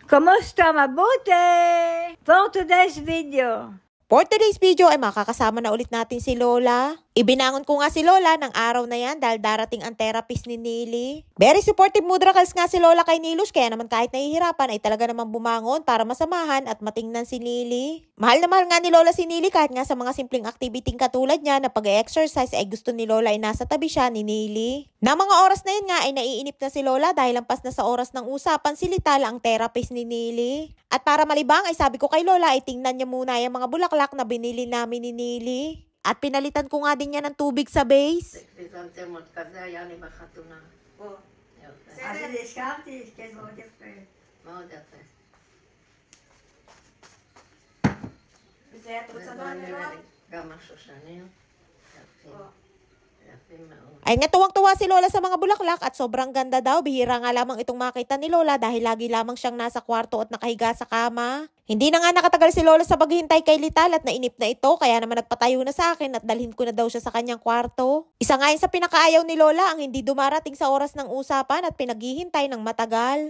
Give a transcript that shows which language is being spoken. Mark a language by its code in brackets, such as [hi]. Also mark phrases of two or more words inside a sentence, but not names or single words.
[tl] Kamusta? Mabuti? [en] For today's video. For today's video [tl] ay makakasama na ulit natin si Lola. Ibinangon ko nga si Lola ng araw na yan dahil darating ang therapist ni Nili. [en] Very supportive [tl] mudrakals nga si Lola kay Nilush, kaya naman kahit nahihirapan ay talaga namang bumangon para masamahan at matingnan si Nili. Mahal na mahal nga ni Lola si Nili kahit nga sa mga simpleng activity katulad niya na pag-exercise ay gusto ni Lola ay nasa tabi siya ni Nili. Na mga oras na yun nga ay naiinip na si Lola dahil lampas na sa oras ng usapan si Lital ang therapist ni Nili. At para malibang ay sabi ko kay Lola ay tingnan niya muna yung mga bulaklak na binili namin ni Nili. At pinalitan ko nga din niya ng tubig sa base. [he] אז הזכרתי, כן, מאוד יפה. מאוד יפה. וזה את רוצה גם גם השושנים. יפים. יפים מאוד. [tl] Ay nga tuwang-tuwa si Lola sa mga bulaklak at sobrang ganda daw. Bihira nga lamang itong makita ni Lola dahil lagi lamang siyang nasa kwarto at nakahiga sa kama. Hindi na nga nakatagal si Lola sa paghihintay kay Lital at nainip na ito kaya naman nagpatayo na sa akin at dalhin ko na daw siya sa kanyang kwarto. Isa nga yun sa pinakaayaw ni Lola ang hindi dumarating sa oras ng usapan at pinaghihintay ng matagal.